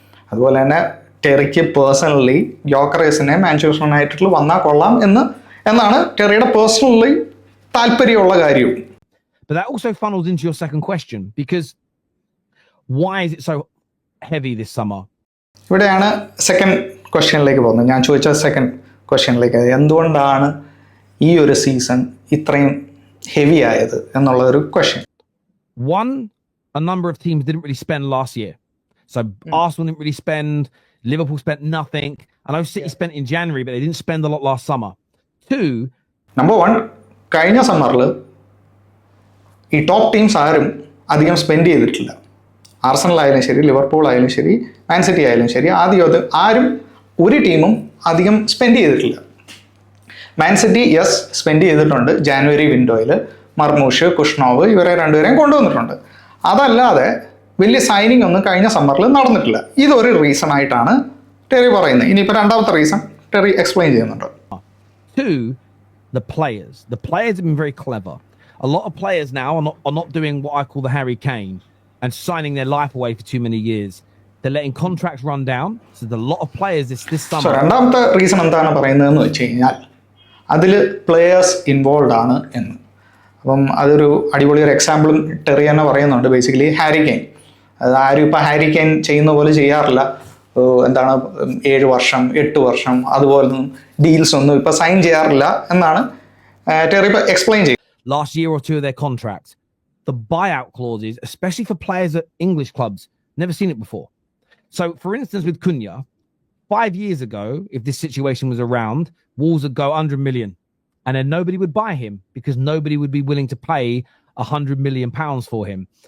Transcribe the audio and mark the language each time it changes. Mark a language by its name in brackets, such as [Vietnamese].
[Malayalam] അതുപോലെ തന്നെ ടെറിക്ക് personally ഗ്യോക്കറേസിനെ Manchester യുണൈറ്റഡിൽ വന്നാൽ കൊള്ളാം എന്നാണ് ടെറിയുടെ പേഴ്സണലി താല്പര്യമുള്ള കാര്യവും. [English] But that also funnels into your second question, because why is it so heavy this summer? [Malayalam] ഇവിടെയാണ് സെക്കൻഡ് ക്വസ്റ്റ്യനിലേക്ക് പോകുന്നത്. ഞാൻ ചോദിച്ച സെക്കൻഡ് ക്വസ്റ്റ്യനിലേക്ക്, എന്തുകൊണ്ടാണ് ഈ ഒരു സീസൺ ഇത്രയും ഹെവി ആയത് എന്നുള്ള ഒരു question. [English] One, a number of teams didn't really spend last year. So Arsenal didn't really spend, Liverpool spent nothing. I know City spent in January, but they didn't spend a lot last summer. Two, [Malayalam] number one, കഴിഞ്ഞ സമ്മറിൽ ഈ top teams ആരും അധികം spend ചെയ്തിട്ടില്ല. Arsenal ആയാലും ശരി, Liverpool ആയാലും ശരി, Man City ആയാലും ശരി, ആരും ഒരു ടീമും അധികം സ്പെൻഡ് ചെയ്തിട്ടില്ല. മാൻ സിറ്റി യെസ് സ്പെൻഡ് ചെയ്തിട്ടുണ്ട് ജാനുവരി വിൻഡോയിൽ. മർമൂഷ്, കുഷ്നോവ് ഇവരെ രണ്ടുപേരെയും കൊണ്ടുവന്നിട്ടുണ്ട്. അതല്ലാതെ വലിയ സൈനിങ് ഒന്നും കഴിഞ്ഞ സമ്മറിൽ നടന്നിട്ടില്ല. ഇതൊരു റീസൺ ആയിട്ടാണ് ടെറി പറയുന്നത്. ഇനിയിപ്പോൾ രണ്ടാമത്തെ റീസൺ ടെറി എക്സ്പ്ലെയിൻ ചെയ്യുന്നുണ്ട്. [English] Two, the players. The players have been very clever. A lot of players now are not doing what I call the Harry Kane and signing their life away for too many years. They're letting contracts run down. So there's a lot of players this summer. [Malayalam] രണ്ടാമത്തെ reason എന്താണ് പറയുന്നതെന്ന് വെച്ച് കഴിഞ്ഞാൽ അതിൽ players involve ആണ് എന്ന്. അപ്പം അതൊരു അടിപൊളി ഒരു എക്സാമ്പിളും ടെറി തന്നെ പറയുന്നുണ്ട്. ബേസിക്കലി ഹാരി കെയ്ൻ, അത് ആരും ഇപ്പോൾ ഹാരി കെയ്ൻ ചെയ്യുന്ന പോലെ ചെയ്യാറില്ല. എന്താണ് 7 വർഷം 8 വർഷം അതുപോലൊന്നും ഡീൽസ് ഒന്നും ഇപ്പോൾ സൈൻ ചെയ്യാറില്ല എന്നാണ് ടെറി ഇപ്പോൾ എക്സ്പ്ലെയിൻ ചെയ്യുന്നത്. [English] Last year or two of their contracts, the buyout clauses, especially for players at English clubs, never seen it before. So, for instance, with Cunha, 5 years ago, if this situation was around, Wolves would go 100 million, and then nobody would buy him because nobody would be willing to pay £100 million for him.